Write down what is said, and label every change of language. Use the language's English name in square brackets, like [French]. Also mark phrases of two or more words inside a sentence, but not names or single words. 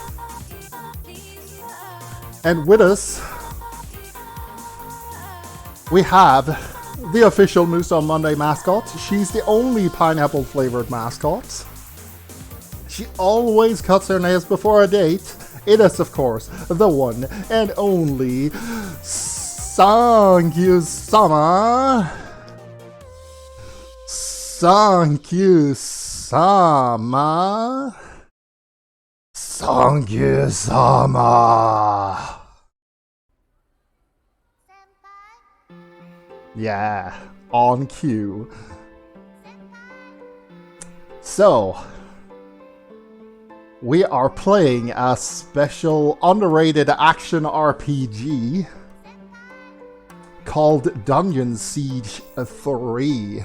[English] And with us, we have the official Moose on Monday mascot. She's the only pineapple flavored mascot. She always cuts her nails before a date. It is, of course, the one and only Sankyu-sama. Sankyu-sama. Sankyu-sama. Yeah, on cue. So, we are playing a special underrated action RPG called Dungeon Siege 3.